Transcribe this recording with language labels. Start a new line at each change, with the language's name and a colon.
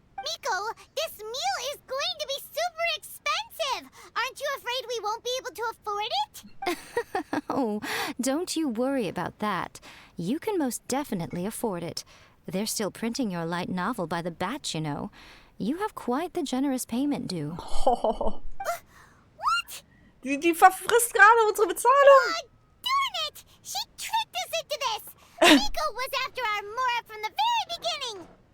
English: Miko, this meal is going to be super expensive! Aren't you afraid we won't be able to afford it? Oh, don't you worry about that. You can most definitely afford it. They're still printing your light novel by the batch, you know. You have quite the generous payment due. What?
German: Die verfrisst gerade unsere Bezahlung.
English: Darn it! She tricked us into this! Miko was after our Mora from the very beginning!